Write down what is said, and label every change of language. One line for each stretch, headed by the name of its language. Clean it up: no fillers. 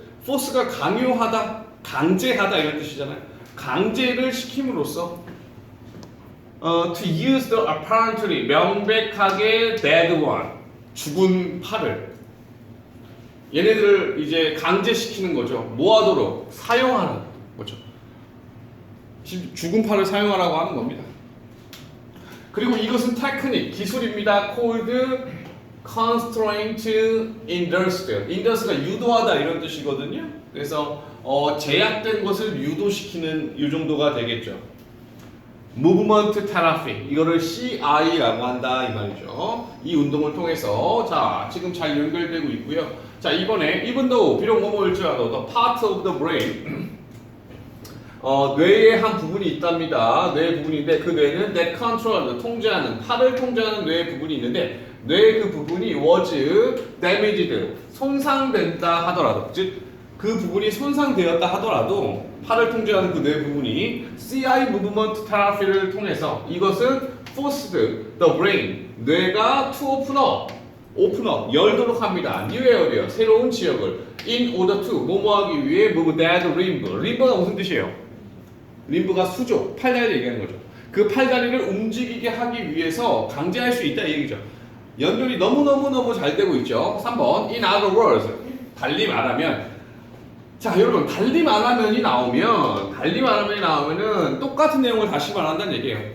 Korean: force가 강요하다, 강제하다 이런 뜻이잖아요. 강제를 시킴으로써
English: to use the apparently
Korean: 명백하게
English: dead one
Korean: 죽은 팔을 얘네들을 이제 강제시키는 거죠. 뭐 하도록? 사용하는 거죠. 죽은 팔을 사용하라고 하는 겁니다. 그리고 이것은 테크닉, 기술입니다.
English: called constraint induced.
Korean: induce가 유도하다 이런 뜻이거든요. 그래서 제약된 것을 유도시키는 이 정도가 되겠죠. movement therapy 이거를 CI라고 한다 이 말이죠. 이 운동을 통해서 자 지금 잘 연결되고 있고요. 자 이번에
English: even though
Korean: 비록 뭐뭐일지라도
English: the part of the brain
Korean: 뇌의 한 부분이 있답니다. 뇌의 부분인데 그 뇌는
English: that control,
Korean: 통제하는, 팔을 통제하는 뇌의 부분이 있는데 뇌의 그 부분이
English: was damaged,
Korean: 손상된다 하더라도, 즉 그 부분이 손상되었다 하더라도 팔을 통제하는 그 뇌 부분이 CI movement therapy를 통해서 이것은
English: forced the brain,
Korean: 뇌가
English: to open up,
Korean: 열도록 합니다.
English: new area,
Korean: 새로운 지역을
English: in order to,
Korean: 뭐뭐하기 위해
English: move that limb.
Korean: 림브가 무슨 뜻이에요? 림브가 수족, 팔다리를 얘기하는 거죠. 그 팔다리를 움직이게 하기 위해서 강제할 수 있다 이 얘기죠. 연결이 너무너무 잘 되고 있죠. 3번
English: in other words,
Korean: 달리 말하면, 자 여러분, 달리 말하면이 나오면은 똑같은 내용을 다시 말한다는 얘기예요.